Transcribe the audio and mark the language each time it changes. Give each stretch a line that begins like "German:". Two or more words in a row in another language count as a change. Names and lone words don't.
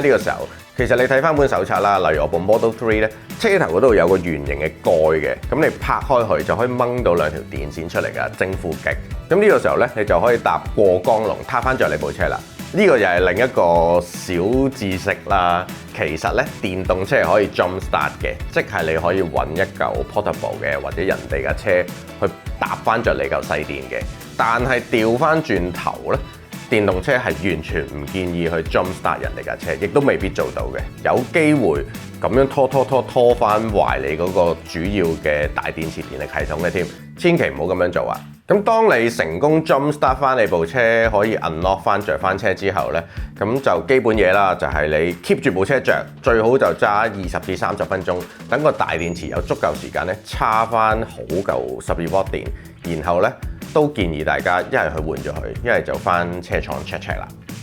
Cantonese: 呢個時候其實你睇翻本手冊啦，例如我部 Model 3咧，車頭嗰度有個圓形嘅蓋嘅，咁你拍開佢就可以掹到兩條電線出嚟㗎，正負極。咁呢個時候咧，你就可以搭過江龍撻翻着你部車啦。呢個又係另一個小知識啦。其實咧，電動車係可以
English: jump start
Cantonese: 嘅，即係你可以揾一嚿 portable 嘅或者人哋嘅車去搭翻着你嚿細電嘅。但係調翻轉頭咧，電動車係完全唔建議去
English: jump start
Cantonese: 人哋架車，亦都未必做到嘅。有機會咁樣拖翻壞你嗰個主要嘅大電池電力系統嘅添，千祈唔好咁樣做啊！咁當你成功
English: jump start
Cantonese: 翻你部車，可以 unlock 翻着翻車之後呢，咁就基本嘢啦，就係你 keep 住部車着，最好就揸20至30分鐘，等個大電池有足夠時間咧，叉翻好嚿12W電，然後呢，都建議大家一係去換咗佢，一係就翻車廠 check 啦。